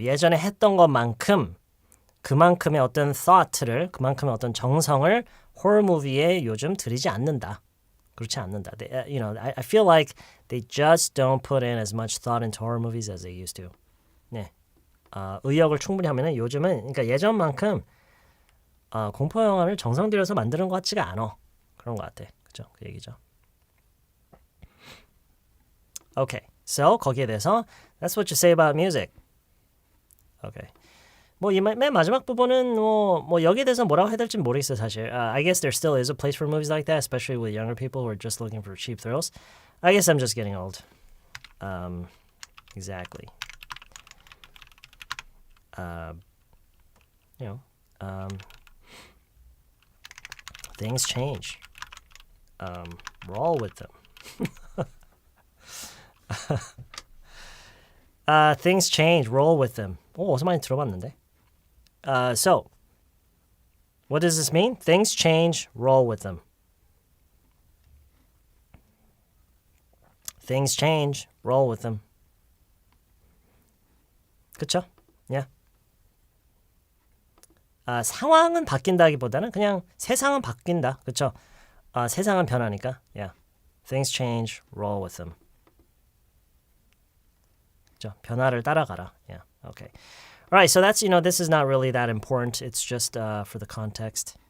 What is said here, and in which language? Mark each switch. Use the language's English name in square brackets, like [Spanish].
[Korean] 예전에 했던 것만큼 그만큼의 어떤 thought를, 그만큼의 어떤 정성을 horror movie에 요즘 들이지 않는다. 그렇지 않는다. [English] They, I feel like they just don't put in as much thought into horror movies as they used to. [Korean] 네. 의역을 충분히 하면은 요즘은 그러니까 예전만큼 공포 영화를 정성 들여서 만드는 것 같지가 않아. 그런 것 같아. 그죠? 그 얘기죠. [English] Okay. So [Korean] 거기에 대해서 [English] that's what you say about music. Okay. [Korean] 뭐 이 맨 마지막 부분은 뭐 여기에 대해서 뭐라고 해야 될지 모르겠어요 사실. [English] I guess there still is a place for movies like that, especially with younger people who are just looking for cheap thrills. I guess I'm just getting old. Exactly. Things change. Roll with them. Things change. Roll with them. [Korean] 어디서 많이 들어봤는데. [English] So, what does this mean? Things change, roll with them. Things change, roll with them. [Korean] 그쵸? Yeah. 상황은 바뀐다기보다는 그냥 세상은 바뀐다. 그쵸? 세상은 변하니까. Yeah. [English] Things change, roll with them. [Korean] 그쵸? 변화를 따라가라. Yeah. Okay. [English] All right, so that's, this is not really that important. It's just for the context.